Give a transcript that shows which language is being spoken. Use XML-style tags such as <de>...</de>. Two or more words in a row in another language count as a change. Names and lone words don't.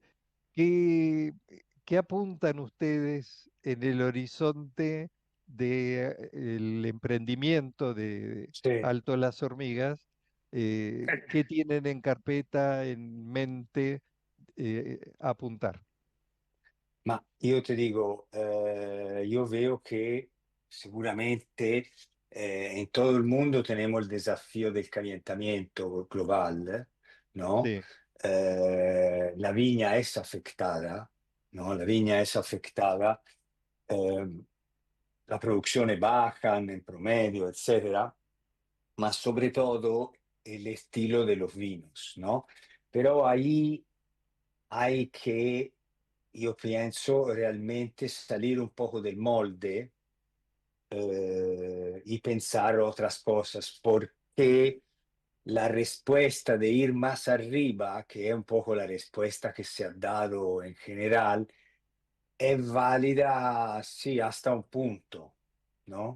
<es>eh, ¿Qué, qué apuntan ustedes en el horizonte del emprendimiento de</es> <it>sì.</it> <es>Alto Las Hormigas? ¿Qué tienen en carpeta, en mente apuntar?</es> <it>Ma io ti dico,</it> <es>io veo que seguramente en todo el mundo tenemos el desafío del calentamiento global, ¿no? Sí, La viña es afectada, ¿no? La viña es afectada, eh, la producción baja en promedio, etcétera, mas sobre todo el estilo de los vinos, ¿no? Pero ahí hay que,</es> <it>io penso,</it> <es>realmente salir un poco del molde y pensar otras cosas, porque la respuesta de ir más arriba, que es un poco la respuesta que se ha dado en general, es válida, sí, hasta un punto, ¿no?</es>